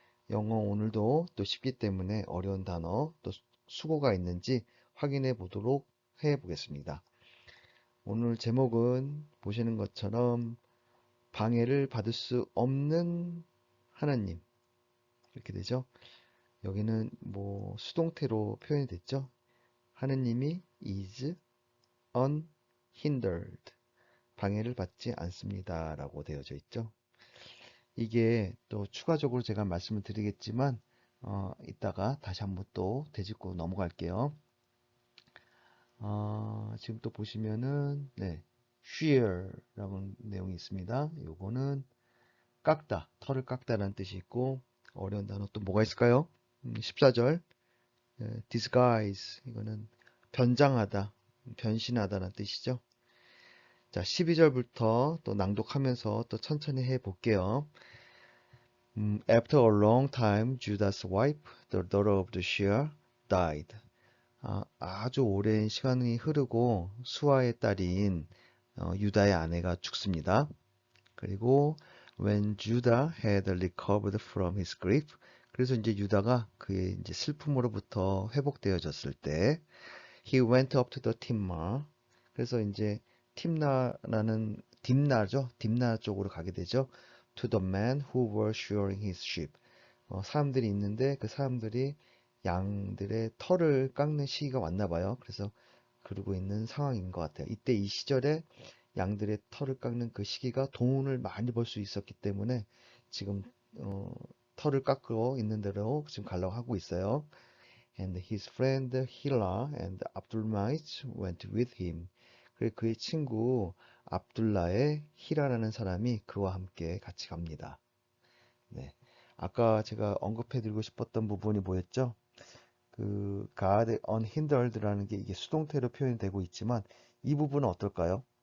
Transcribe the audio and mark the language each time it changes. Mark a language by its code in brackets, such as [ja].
[ko] 영어 오늘도 또 쉽기 때문에 어려운 단어, 또 수고가 있는지 확인해 보도록 해 보겠습니다. 오늘 제목은 보시는 것처럼 방해를 받을 수 없는 하나님. 이렇게 되죠. 여기는 뭐 수동태로 표현이 됐죠. 하느님이 [en] is unhindered. [ko] 방해를 받지 않습니다. 라고 되어져 있죠. 이게 또 추가적으로 제가 말씀을 드리겠지만, 이따가 다시 한번 또 되짚고 넘어갈게요. 지금 또 보시면은, 네, shear라고 내용이 있습니다. 요거는 깎다, 털을 깎다라는 뜻이 있고, 어려운 단어 또 뭐가 있을까요? 14절. disguise 이거는 변장하다, 변신하다는 뜻이죠. 자, 12절부터 또 낭독하면서 또 천천히 해 볼게요. [en] After a long time, Judah's wife, the daughter of the Shear, died. [ko] 아주 오랜 시간이 흐르고 수아의 딸인 유다의 아내가 죽습니다. 그리고 [en] when Judah had recovered from his grief, [ko] 그래서 이제 유다가 그의 이제 슬픔으로부터 회복되어졌을 때 [en] he went up to the Timnah. [ko] 그래서 이제 팀나라는 딥나죠. 딥나 쪽으로 가게 되죠. [en] To the men who were shearing his sheep. [ko] 사람들이 있는데 그 사람들이 양들의 털을 깎는 시기가 왔나 봐요. 그래서 그러고 있는 상황인 것 같아요. 이때 이 시절에 양들의 털을 깎는 그 시기가 돈을 많이 벌 수 있었기 때문에 지금 어, 털을 깎고 있는 대로 지금 가려고 하고 있어요. [en] And his friend Hila and Abdulmait went with him. [ko] 그의 친구 압둘라의 히라라는 사람이 그와 함께 같이 갑니다. 네. 아까 제가 언급해드리고 싶었던 부분이 뭐였죠? 그 God unhindered라는 게 이게 수동태로 표현이 되고 있지만 이 부분은 어떨까요?